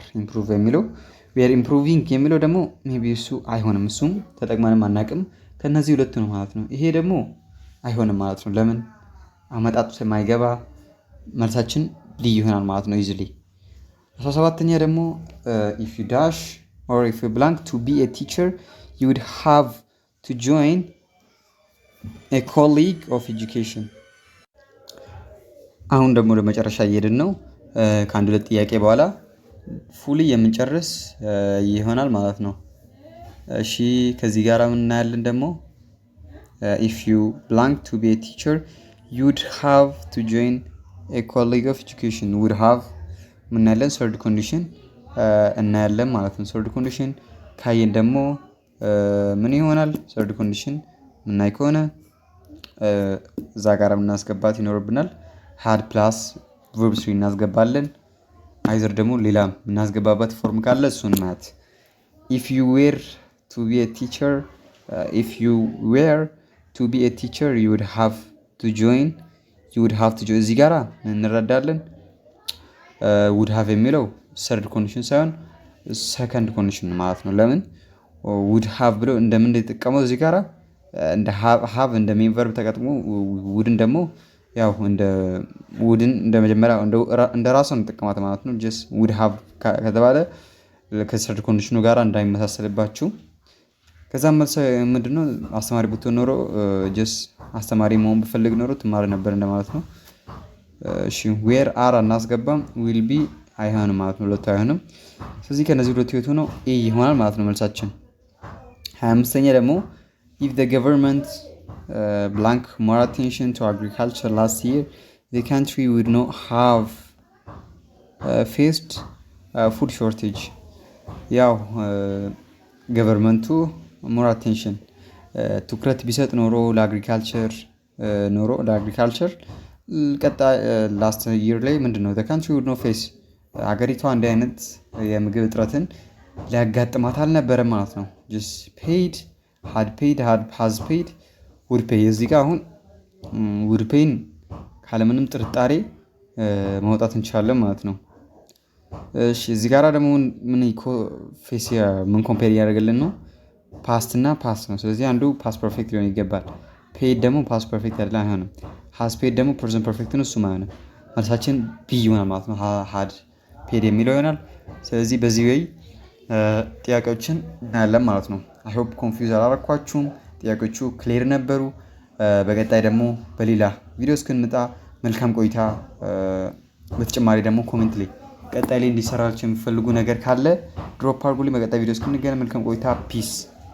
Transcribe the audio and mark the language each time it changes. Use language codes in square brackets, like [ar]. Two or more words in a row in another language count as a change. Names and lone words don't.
[am] ኢምፕሩቭ የሚለው ዌር ኢምፕሩቪንግ የሚለው ደግሞ ሜቢ እሱ አይሆንም፣ እሱም ተጠቅመንም አናውቅም። ከነዚህ ሁለቱ ነው ማለት ነው። ይሄ ደግሞ አይሆንም ማለት ነው። ለምን አመጣጡ የማይገባ መልሳችን ልዩ ይሆናል ማለት ነው። ኢዚሊ 17ኛ ደግሞ [en] if you dash or if you blank to be a teacher you would have to join a colleague of education። [am] አሁን ደግሞ ወደ መጨረሻ እየሄድን ነው። ከአንድ ሁለት ጥያቄ በኋላ ፉሊ የምንጨርስ ይሆናል ማለት ነው። እሺ ከዚህ ጋር ምን እናያለን ደግሞ [en] if you blank to be a teacher you would have to join a colleague of education would have [am] ምን እናያለን? [en] third condition [am] እናያለን ማለት ነው። [en] third condition [am] ካየን ደግሞ ምን ይሆናል? [en] third condition [am] ምናይ ከሆነ እዛ ጋር እናስገባት ይኖርብናል። [en] had plus verb 3 [am] እናስገባለን። አይዘር ደግሞ ሌላ እናስገባበት ፎርም ካለ እሱን ማለት [en] if you were to be a teacher you would have to join [am] እዚህ ጋራ እንረዳለን። [en] would have የሚለው third condition [am] ሳይሆን [en] second condition [am] ማለት ነው። ለምን [en] would have [am] ብሎ እንደምን እንደተጠቀመው እዚህ ጋራ እንደ have እንደ [en] main verb [am] ተጠቅሞ ውድን ደግሞ ያው እንደ መጀመሪያ እንደ ራሱ እንጠቀማት ማለት ነው። just [en] would have [am] ከተባለ ከሰርድ ኮንዲሽኑ ጋራ እንዳይመሳሰልባችሁ። ከዛም መልስ ምንድነው? አስተማሪ ብትሆን ኖሮ just አስተማሪ መሆን ብፈልግ ኖሮ ትማር ነበር እንደማለት ነው። እሺ ዌር አር እናስገባም [en] will be [am] አይሆንም ማለት ነው። ሁለቱ አይሆንም። ስለዚህ ከነዚህ ሁለቱ የቱ ነው? ኤ ይሆናል ማለት ነው መልሳችን። [en] 25ኛ ደግሞ if the government blank more attention to agriculture last year the country would not have faced food shortage። [am] ያው ገቨርመንቱ [en] more attention [am] ትኩረት ቢሰጥ ኖሮ ለአግሪካልቸር ቀጣይ [en] last year [am] ላይ ምንድነው [en] the country would not face [am] ሀገሪቷ እንዲህ አይነት የምግብ እጥረትን ሊያጋጥማት አልነበረም ማለት ነው። [en] just paid had paid has paid would pay [am] እዚህ ጋር አሁን [en] would pay [am] ካለምንም ጥርጣሬ ማውጣት እንችላለን ማለት ነው። እሺ እዚህ ጋራ ደግሞ ምን ኮምፔር እያደረገልን ነው? ፓስት እና ፓስት ነው። ስለዚህ አንዱ [en] past perfect [am] ሊሆን ይገባል። ፔድ ደግሞ [en] past perfect [am] አይደለም፣ አይሆንም። [en] has paid [am] ደግሞ [en] present perfect [am] ነው፣ እሱም አይሆንም። መልሳችን ቢ ይሆናል ማለት ነው። [en] had paid [am] የሚለው ይሆናል። ስለዚህ በዚህ ወይ ጥያቄዎችን እናያለን ማለት ነው። [en] I hope [am] ኮንፊውዝ አላረኳችሁም። ጥያቄዎቹ ክሊር ነበሩ። በቀጣይ ደግሞ በሌላ ቪዲዮ እስክንመጣ መልካም ቆይታ። በተጨማሪ ደግሞ ኮሜንት ላይ ቀጣይ ላይ እንዲሰራላችሁ የሚፈልጉ ነገር ካለ ድሮፕ አድርጉልኝ። በቀጣይ ቪዲዮ እስክንገናኝ መልካም ቆይታ። ፒስ